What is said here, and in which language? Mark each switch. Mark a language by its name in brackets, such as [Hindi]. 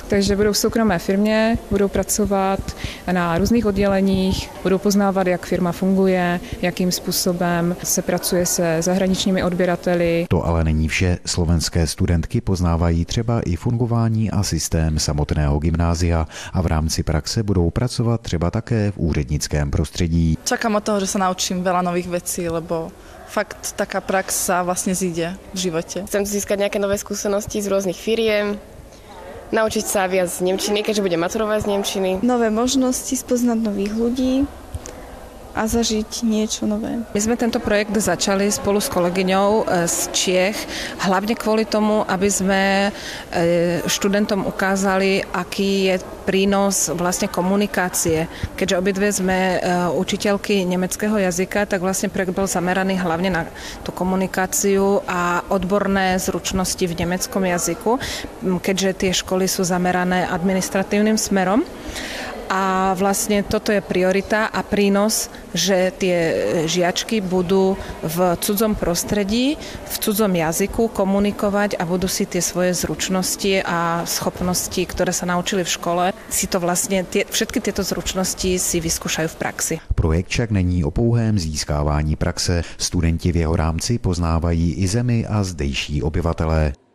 [Czech] Takže budou v soukromé firmě, budou pracovat na různých odděleních, budou poznávat, jak firma funguje, jakým způsobem se pracuje se zahraničními odběrateli. To ale není vše. Slovenské studentky poznávají třeba i fungování a systém samotného gymnázia a v rámci praxe budou pracovat třeba také v úřednickém prostředí. [Slovak] Čakám od toho, že sa naučím veľa nových vecí, lebo fakt taká prax sa vlastne zíde v živote. Chcem získať nejaké nové skúsenosti z rôznych firiem, naučiť sa viac z nemčiny, keďže budem maturovať z nemčiny. Nové možnosti, spoznať nových ľudí a zažiť niečo nové. My sme tento projekt začali spolu s kolegyňou z Čiech, hlavne kvôli tomu, aby sme študentom ukázali, aký je prínos vlastne komunikácie. Keďže obidve sme učiteľky nemeckého jazyka, tak vlastne projekt bol zameraný hlavne na tú komunikáciu a odborné zručnosti v nemeckom jazyku, keďže tie školy sú zamerané administratívnym smerom. A vlastne toto je priorita a prínos, že tie žiačky budú v cudzom prostredí, v cudzom jazyku komunikovať a budú si tie svoje zručnosti a schopnosti, ktoré sa naučili v škole, si to vlastne, všetky tieto zručnosti si vyskúšajú v praxi. [Czech] Projekt však není o pouhém získávání praxe. Studenti v jeho rámci poznávají i zemi a zdejší obyvatelé.